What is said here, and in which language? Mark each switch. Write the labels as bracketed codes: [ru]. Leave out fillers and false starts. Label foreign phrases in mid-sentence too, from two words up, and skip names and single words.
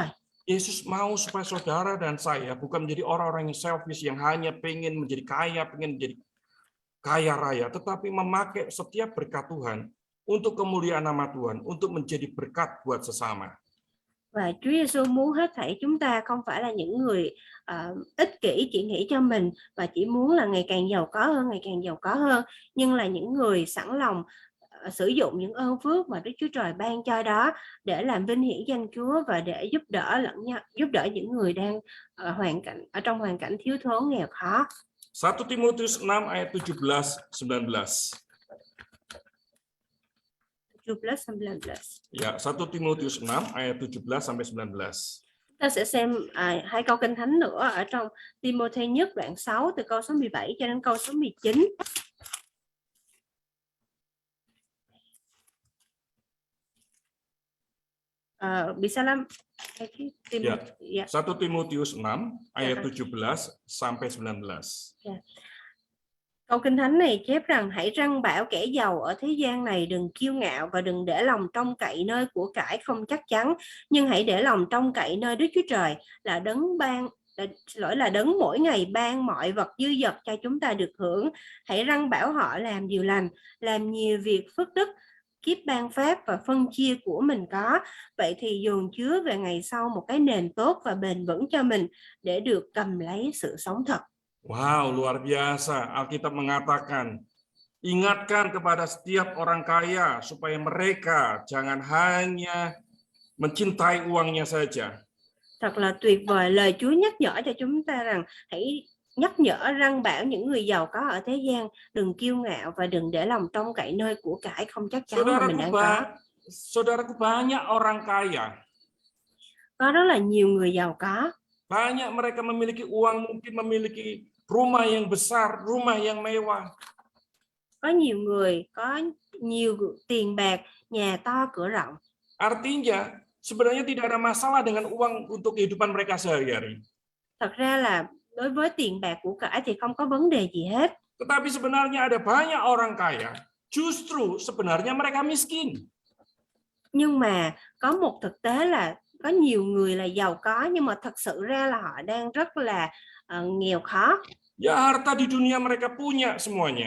[id] Yesus mau supaya saudara dan saya bukan menjadi orang-orang yang selfish yang hanya pengen menjadi kaya, pengen menjadi kaya raya, tetapi memakai setiap berkat Tuhan untuk kemuliaan nama Tuhan, untuk menjadi berkat buat sesama. [vi] Và Chúa Giêsu muốn hết thảy chúng ta không phải là những người ích kỷ chỉ nghĩ cho mình và chỉ muốn là ngày càng giàu có hơn, ngày càng giàu có hơn, nhưng là những người sẵn lòng sử dụng những ơn phước mà Đức Chúa Trời ban cho đó để làm vinh hiển danh Chúa và để giúp đỡ lẫn nhau, giúp đỡ những người đang ở trong hoàn cảnh thiếu thốn nghèo khó. [id] 1 Timotius 5 ayat 17-19. 17-19. Ya, 1 Timotius 6 ayat 17-19. [vi] Ta sẽ xem hai câu Kinh Thánh nữa ở trong Timôthê nhất đoạn 6 từ câu số 17 cho đến câu số 19. [id] Bisa lah. 1 Timotius 6 ayat 17-19. [vi] Câu Kinh Thánh này chép rằng hãy răn bảo kẻ giàu ở thế gian này đừng kiêu ngạo và đừng để lòng trông cậy nơi của cải không chắc chắn, nhưng hãy để lòng trông cậy nơi Đức Chúa Trời là đấng mỗi ngày ban mọi vật dư dật cho chúng ta được hưởng. Hãy răn bảo họ làm điều lành, làm nhiều việc phước đức, kiếp ban pháp và phân chia của mình có. Vậy thì dồn chứa về ngày sau một cái nền tốt và bền vững cho mình để được cầm lấy sự sống thật. [id] Wow, luar biasa. Alkitab mengatakan, ingatkan kepada setiap orang kaya supaya mereka jangan hanya mencintai uangnya saja. [vi] Thật là tuyệt vời. Lời Chúa nhắc nhở cho chúng ta rằng hãy nhắc nhở răn bảo những người giàu có ở thế gian đừng kiêu ngạo và đừng để lòng trông cậy nơi của cải không chắc chắn mà mình đang có. [id] Saudaraku, banyak orang kaya. [vi] Có rất là nhiều người giàu có. [id] Banyak mereka memiliki uang, mungkin memiliki rumah yang besar, rumah yang mewah. [vi] Có nhiều người có nhiều tiền bạc, nhà to cửa rộng. [id] Artinya sebenarnya tidak ada masalah dengan uang untuk kehidupan mereka sehari-hari. [vi] Thật ra là đối với tiền bạc của cải thì không có vấn đề gì hết. [id] Tetapi sebenarnya ada banyak orang kaya, justru sebenarnya mereka miskin. [vi] Nhưng mà có một thực tế là có nhiều người là giàu có nhưng mà thật sự ra là họ đang rất là nghèo khó. [id] Ya, harta di dunia mereka punya semuanya.